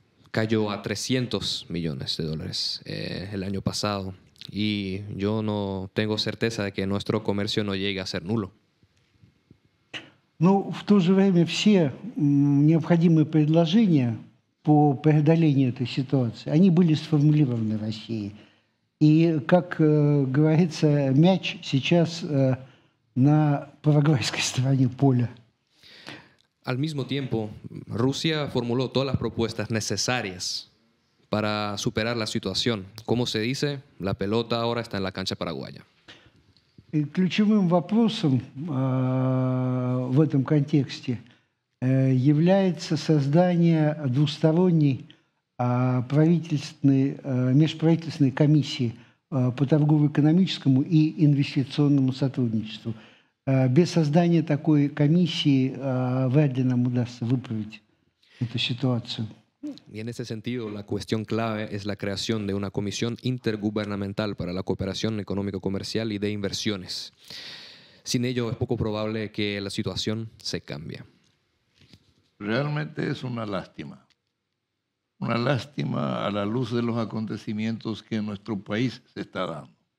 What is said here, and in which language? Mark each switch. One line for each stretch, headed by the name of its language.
Spanish: cayó a $300 millones el año pasado. Y yo no tengo certeza de que nuestro comercio no llegue a ser nulo.
Russian: Но в то же время все необходимые предложения по преодолению этой ситуации, они были сформулированы Россией. И, как говорится, мяч сейчас на парагвайской стороне поля.
Spanish: Al mismo tiempo, Rusia formuló todas las propuestas necesarias para superar la situación. Como se dice, la pelota ahora está en la cancha paraguaya.
Russian: И ключевым вопросом в этом контексте является создание двусторонней межправительственной комиссии по торгово-экономическому и инвестиционному сотрудничеству. Без создания такой комиссии вряд ли нам удастся выправить эту ситуацию.
Spanish: Y en ese sentido, la cuestión clave es la creación de una comisión intergubernamental para la cooperación económico-comercial y de inversiones. Sin ello, es poco probable que la situación se cambie. Realmente es una lástima a la luz de los acontecimientos que en nuestro país se está dando.